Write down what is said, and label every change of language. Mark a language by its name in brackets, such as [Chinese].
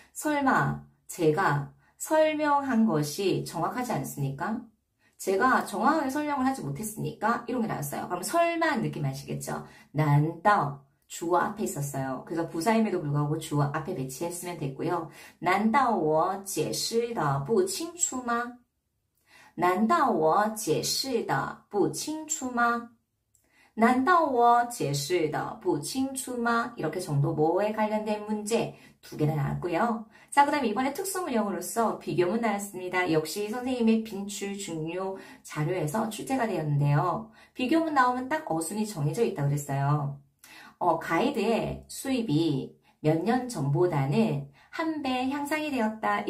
[Korean] 설마 제가 설명한 것이 정확하지 않습니까? 제가 정확하게 설명을 하지 못했습니까? 이런 게 나왔어요. 그럼 설마 느낌 아시겠죠? 난다. 주어 앞에 있었어요. 그래서 부사임에도 불구하고 주어 앞에 배치했으면 됐고요. [Chinese] 难道我解释的不清楚吗? 难道我解释的不清楚吗? 难道我解释的不清楚吗? [Korean] 이렇게 정도보호에 관련된 문제 2개나 나왔고요. 자, 그 다음에 이번에 특수문형으로서 비교문 나왔습니다. 역시 선생님의 빈출 중요 자료에서 출제가 되었는데요. 비교문 나오면 딱 어순이 정해져 있다고 그랬어요. 가이드의 수입이 몇 년 전보다는 1배 향상이 되었다.